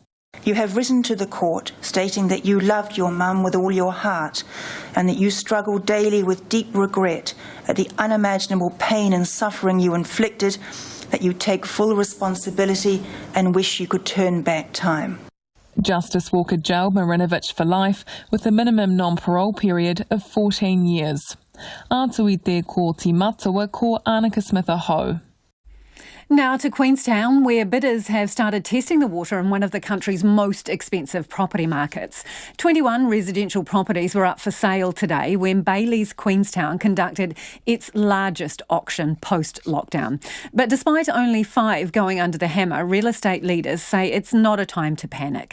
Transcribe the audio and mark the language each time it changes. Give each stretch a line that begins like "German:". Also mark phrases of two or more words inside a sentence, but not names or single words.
English: You have written to the court stating that you loved your mum with all your heart and that you struggle daily with deep regret at the unimaginable pain and suffering you inflicted, that you take full responsibility and wish you could turn back time. Justice Walker jailed Marinovich for life with a minimum non-parole period of 14 years.
Māori: Ātui te ko Timatua ko Annika Smith aho.
English: Now to Queenstown, where bidders have started testing the water in one of the country's most expensive property markets. 21 residential properties were up for sale today when Bailey's Queenstown conducted its largest auction post-lockdown. But despite only 5 going under the hammer, real estate leaders say it's not a time to panic.